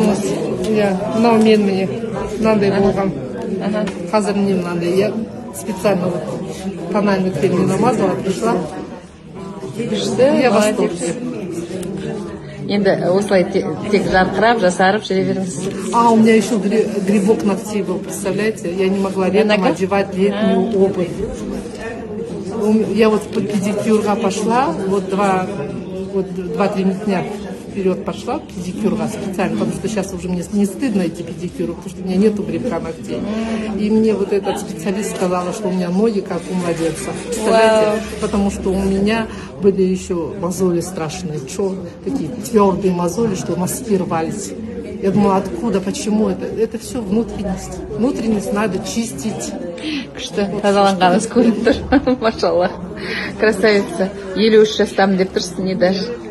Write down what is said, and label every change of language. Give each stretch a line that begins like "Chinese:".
Kazakh: Мынау мен міне мынандай болған. Қазір не мынандай.
Russian: Я специально вот тональный крем не намазала, пришла. Я в восторге.
Kazakh: Енді осылай тек жарқырап, жасарып жүре беріңіз.
Russian: У меня еще грибок ногтей был, представляете? Я не могла летом одевать летнюю обувь. Я вот по педикюрга пошла, вот 2-3 дня вперед пошла педикюрга специально, потому что сейчас уже мне не стыдно идти педикюру, потому что у меня нету грибка ногтей. И мне вот этот специалист сказала, что у меня ноги как у младенцев. Представляете? Потому что у меня были еще мозоли страшные, такие твердые мозоли, что носки рвались. Я думала, откуда, почему это? Это все внутренность. Внутренность надо чистить.
Kazakh: Күшті, тазаланғаныңыз көрініп тұр. Машалла. Красавица. 53 жастамын деп тұрсың, не даже.